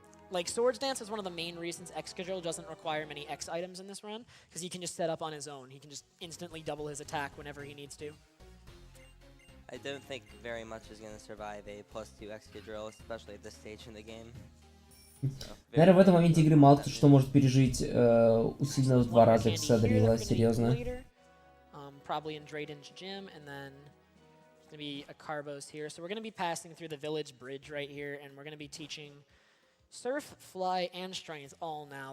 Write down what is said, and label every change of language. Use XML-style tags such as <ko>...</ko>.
<en>Like, Swords Dance is one of the main reasons Excadrill doesn't require many X items in this run, because he can just set up on his own. He can just instantly double his attack whenever he needs to. I don't think very much is going to survive a +2 Excadrill, especially at this stage in the game.</en> <ru>Наверное, в этом моменте игры мало кто что может пережить усиленно в 2 раза Excadrill, серьезно.</ru> <en>Probably in Drayden's gym, and then there's going to be a Carbos here. So we're going to be passing through the village bridge right here, and we're going to be teaching Surf, Fly, and Strength all now.</en>